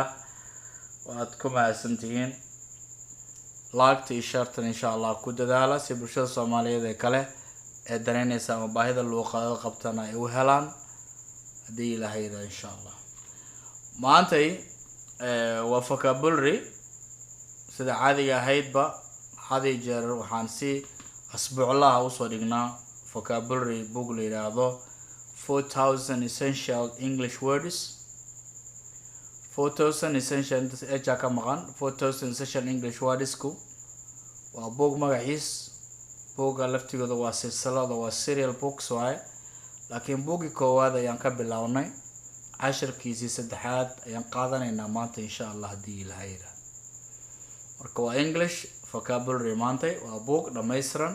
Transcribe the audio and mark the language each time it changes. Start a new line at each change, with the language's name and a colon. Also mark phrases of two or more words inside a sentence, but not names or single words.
Somali: waad ku mahadsantihiin like iyo share
Arabic: insha Allah
Somali: ku dadaala si bulshada Soomaaliyeed ee kale ee danaynaysa ama baahida luuqada qabtana ay u helaan hadii Ilaahay yiraahdo
Arabic: insha Allah.
Somali: maantay waa vocabulary sida caadiga ahaydba hadii jeer waxaan si asbuuclaha u soo dhignaa
English: vocabulary book
Somali: la yiraahdo
English: 4000 essential English words.
Somali: 4000 essential ka maqan
English: 4000 essential English words
Somali: ku waa book magaciis. bookga laftigooda waa silsilada waa
English: serial books
Somali: waaye laakiin bookgi koowaad ayaan ka bilownay casharkiisii saddexaad ayaan qaadanaynaa maanta
Arabic: insha Allah
Somali: hadii Ilaahay yiraahdo. marka waa
English: English vocabulary
Somali: maanta waa book dhameystiran.